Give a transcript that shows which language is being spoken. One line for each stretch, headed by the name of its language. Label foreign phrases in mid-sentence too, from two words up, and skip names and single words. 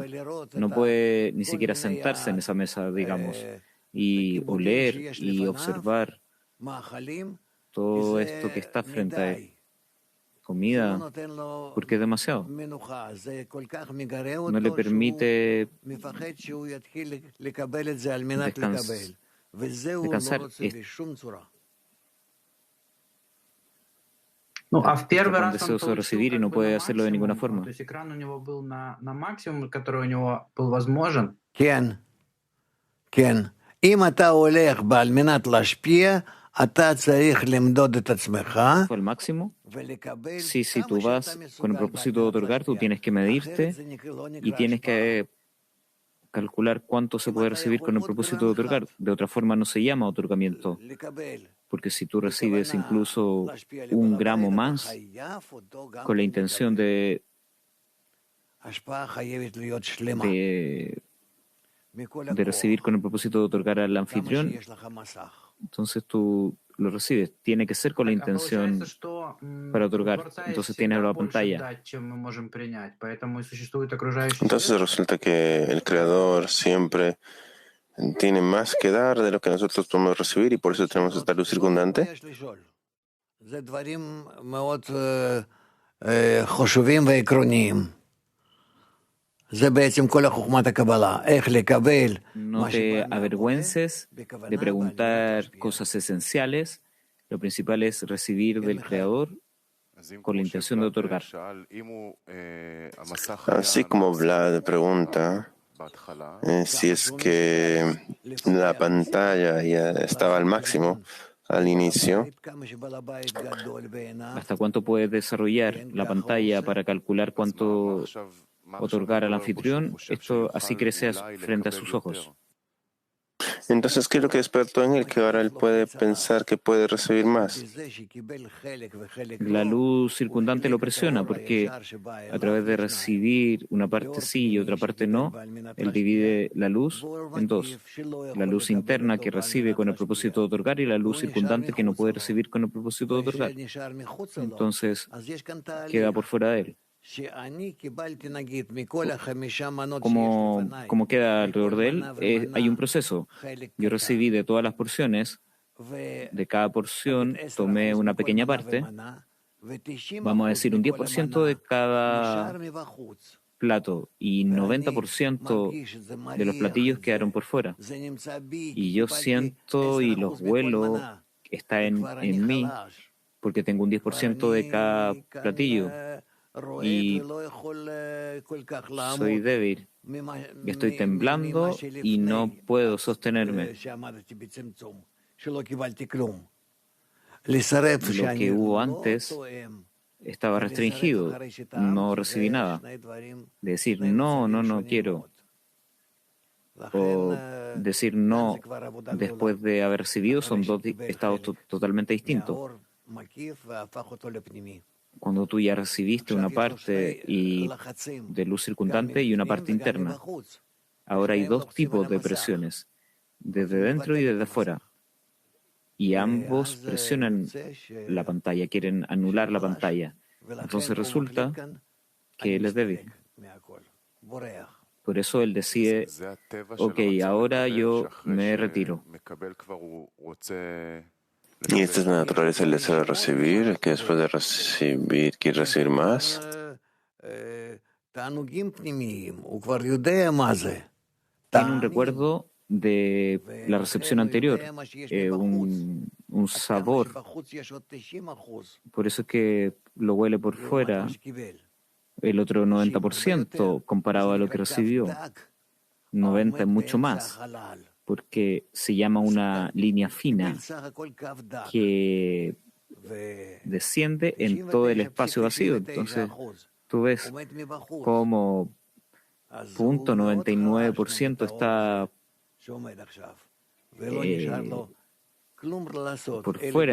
Spanish: No puede ni siquiera sentarse en esa mesa, digamos, y oler y observar todo esto que está frente a él. Comida, porque es demasiado. No le permite descansar.
Russian: Ну, а в
Spanish: Está
Russian: первый
Spanish: tan
Russian: раз он
Spanish: deseoso de
Russian: получил
Spanish: recibir y
Russian: как
Spanish: no
Russian: бы на
Spanish: puede hacerlo de ninguna
Russian: максимум,
Spanish: forma.
Russian: то есть экран у него был на максимум, который у него был возможен.
Hebrew: כן, כן. אם אתה הולך על מנת להשפיע, אתה צריך למדוד את עצמך
Spanish: Fue al máximo.
Hebrew: ולקבל
Spanish: Sí, si tú
Hebrew: כמה
Spanish: vas
Hebrew: שאתה
Spanish: con el
Hebrew: מסוגל
Spanish: propósito de
Hebrew: בהל
Spanish: otorgar, tú
Hebrew: להשפיע.
Spanish: tienes que
Hebrew: אחרת
Spanish: medirte
Hebrew: זה לא
Spanish: y
Hebrew: נקרא
Spanish: tienes
Hebrew: השפעה.
Spanish: que calcular cuánto se puede recibir con el propósito de otorgar. De otra forma no se llama otorgamiento,
Hebrew: לקבל
Spanish: porque si tú recibes
Hebrew: בכוונה
Spanish: incluso
Hebrew: להשפיע
Spanish: un
Hebrew: לבעל
Spanish: gramo
Hebrew: הבית, אתה
Spanish: más
Hebrew: חייב אותו גם
Spanish: con la
Hebrew: כן
Spanish: intención
Hebrew: לקבל. השפעה חייבת להיות שלמה. מכל
Spanish: de recibir
Hebrew: הכוח.
Spanish: con el propósito de otorgar al
Hebrew: כמה
Spanish: anfitrión,
Hebrew: שיש לך מסך.
Spanish: entonces tú lo recibes. Tiene que ser con la
Russian: А
Spanish: intención
Russian: получается, что
Spanish: para
Russian: у
Spanish: otorgar.
Russian: Творца есть
Spanish: Entonces tienes
Russian: всегда
Spanish: la
Russian: больше
Spanish: pantalla.
Russian: дать, чем мы можем принять. Поэтому и существует окружающий
Spanish: Entonces
Russian: свет.
Spanish: resulta que el Creador siempre tiene más que dar de lo que nosotros podemos recibir y por eso tenemos esta luz circundante.
Hebrew: יש לשאול. זה דברים מאוד חשובים ועקרוניים. זה בעצם כל החוכמת הקבלה, איך לקבל
Spanish: No
Hebrew: מה
Spanish: te
Hebrew: שבא מהבורא,
Spanish: avergüences
Hebrew: בכוונה
Spanish: de
Hebrew: ועל מנת
Spanish: preguntar
Hebrew: להשפיע.
Spanish: cosas esenciales. Lo principal es recibir del Creador con la intención de otorgar. Así como Vlad pregunta si es que la pantalla ya estaba al máximo al inicio,
Hebrew: כמה שבעל הבית גדול בעיניו,
Spanish: ¿Hasta cuánto puedes desarrollar la pantalla para calcular cuánto otorgar al anfitrión? Esto así crece frente a sus ojos. entonces, ¿qué es lo que despertó en él? Que ahora él puede pensar que puede recibir más.
Hebrew: בזה שקיבל חלק וחלק
Spanish: La
Hebrew: לא,
Spanish: luz circundante lo
Hebrew: הוא חילק את
Spanish: presiona
Hebrew: האור
Spanish: porque
Hebrew: הישר שבא
Spanish: a
Hebrew: אליו
Spanish: través de
Hebrew: לשניים.
Spanish: recibir una parte sí y otra parte no, él divide la luz en dos. La luz interna que recibe con el propósito de otorgar y la luz circundante que no puede recibir con el propósito de otorgar.
Hebrew: ונשאר מחוץ לו,
Spanish: Entonces
Hebrew: אז יש כאן תהליך
Spanish: queda por fuera de él.
Hebrew: שאני קיבלתי נגיד מכל החמישה מנות שיש
Spanish: Como,
Hebrew: לפניי,
Spanish: como queda alrededor de él,
Hebrew: מנה
Spanish: hay un
Hebrew: ומנה,
Spanish: proceso.
Hebrew: חלק
Spanish: Yo
Hebrew: קטן.
Spanish: recibí de todas las porciones,
Hebrew: ו-
Spanish: de cada porción
Hebrew: נגיד 10%
Spanish: tomé una
Hebrew: מכל
Spanish: pequeña
Hebrew: מנה
Spanish: parte,
Hebrew: ומנה, ו-90%
Spanish: vamos a decir un
Hebrew: מכל
Spanish: 10% de
Hebrew: המנה
Spanish: cada
Hebrew: נשאר מבחוץ.
Spanish: plato y
Hebrew: ואני
Spanish: 90%
Hebrew: מרגיש שזה
Spanish: de los
Hebrew: מריח
Spanish: platillos
Hebrew: את זה.
Spanish: quedaron por fuera.
Hebrew: זה נמצא בי,
Spanish: Y
Hebrew: כי
Spanish: yo
Hebrew: קיבלתי
Spanish: siento y los
Hebrew: 10% מכל
Spanish: huelo
Hebrew: מנה,
Spanish: que está
Hebrew: וכבר אני
Spanish: en mí
Hebrew: חלש.
Spanish: porque tengo un 10% de cada
Hebrew: ואני כאן
Spanish: platillo.
Hebrew: רועד
Spanish: Y
Hebrew: ולא יכול כל כך לעמוד
Spanish: soy débil.
Hebrew: ממה-
Spanish: Estoy
Hebrew: ממה
Spanish: temblando y
Hebrew: שלפני,
Spanish: no puedo sostenerme.
Hebrew: שעמדתי בצמצום, שלא קיבלתי כלום. לסרב
Spanish: Lo
Hebrew: שאני
Spanish: que hubo
Hebrew: לא
Spanish: antes
Hebrew: תואם,
Spanish: estaba
Hebrew: ולסרב
Spanish: restringido.
Hebrew: אחרי שטעמתי,
Spanish: No
Hebrew: זה
Spanish: recibí nada.
Hebrew: שני דברים,
Spanish: De decir
Hebrew: שני
Spanish: no,
Hebrew: מצבים
Spanish: no, no
Hebrew: שונים
Spanish: quiero.
Hebrew: מאוד. לכן,
Spanish: O decir no
Hebrew: זה כבר עבודה גדולה.
Spanish: después de haber recibido son dos estados totalmente distintos.
Hebrew: מהאור מקיף והפך אותו לפנימי.
Spanish: Cuando tú ya recibiste una
Hebrew: עכשיו יש לו
Spanish: parte
Hebrew: שני
Spanish: y
Hebrew: לחצים,
Spanish: de luz
Hebrew: גם
Spanish: circundante y una
Hebrew: מבפנים
Spanish: parte
Hebrew: וגם
Spanish: interna.
Hebrew: מבחוץ.
Spanish: Ahora hay
Hebrew: ושניהם
Spanish: dos
Hebrew: לוחצים על
Spanish: tipos de
Hebrew: המסך.
Spanish: presiones, desde
Hebrew: רוצים
Spanish: dentro y
Hebrew: לבטל
Spanish: desde
Hebrew: את
Spanish: afuera.
Hebrew: המסך.
Spanish: Y ambos
Hebrew: ואז
Spanish: presionan
Hebrew: יוצא ש-
Spanish: la pantalla, quieren anular la
Hebrew: שחלש,
Spanish: pantalla.
Hebrew: ולכן
Spanish: Entonces
Hebrew: הוא
Spanish: resulta
Hebrew: מחליט כאן,
Spanish: que él
Hebrew: אני
Spanish: es débil.
Hebrew: מסתלק מהכל, בורח.
Spanish: Por eso él decide, ok, ahora yo me retiro. Y esta es la naturaleza del deseo de recibir, que después de recibir quiere recibir más.
Hebrew: תענוגים פנימיים, הוא כבר יודע מה זה.
Spanish: Tiene un recuerdo de la recepción anterior, un sabor.
Hebrew: שבחוץ יש עוד 90%,
Spanish: Por eso es que lo huele por
Hebrew: לעומת
Spanish: fuera
Hebrew: מה שקיבל.
Spanish: el otro 90% comparado a lo que recibió. 90 es mucho más, porque se llama una línea fina que desciende en todo el espacio vacío. Entonces tú ves como 0.99% está por fuera.